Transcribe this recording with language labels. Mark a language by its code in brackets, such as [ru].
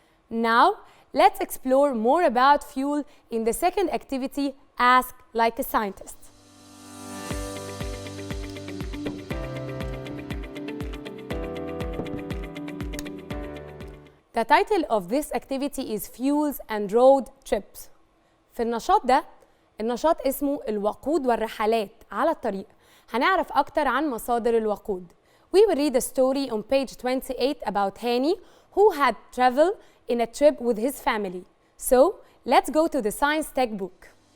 [en] Now, let's explore more about fuel in the second activity, Ask Like a Scientist. The title of this activity is Fuels and Road Trips. [ar] في النشاط ده، النشاط اسمه الوقود والرحلات على الطريق. هنعرف أكتر عن مصادر الوقود. [en] We will read a story on page 28 about Hani who had traveled in a trip with his family. So, let's go to the science textbook.